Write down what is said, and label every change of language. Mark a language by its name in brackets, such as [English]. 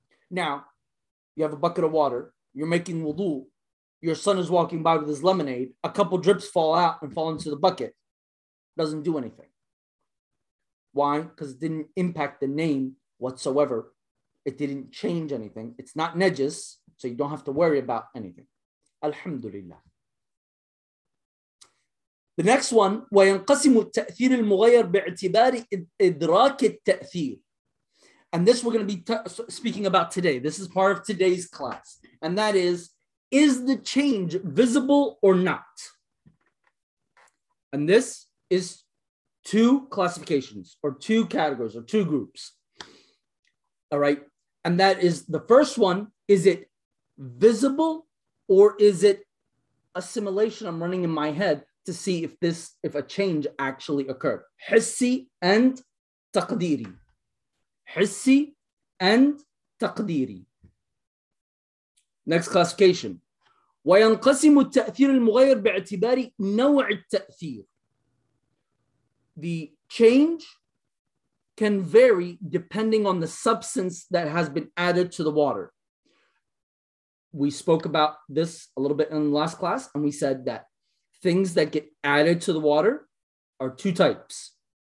[English] Now, you have a bucket of water, you're making wudu, your son is walking by with his lemonade, a couple drips fall out and fall into the bucket, doesn't do anything. Why? Because it didn't impact the name whatsoever. It didn't change anything. It's not najis, so you don't have to worry about anything. Alhamdulillah. The next one, [Arabic] وينقسم التأثير المغير باعتبار إدراك التأثير. [English] And this we're going to be speaking about today. This is part of today's class. And that is the change visible or not? And this is two classifications or two categories or two groups. All right. And that is the first one, is it visible or is it assimilation? I'm running in my head to see if this, if a change actually occurred. Hissi and taqdiri. Hissi and taqdiri. Next classification. [Arabic] وينقسم التأثير المغير باعتبار نوع التأثير. [English] The change can vary depending on the substance that has been added to the water. We spoke about this a little bit in the last class, and we said that things that get added to the water are two types.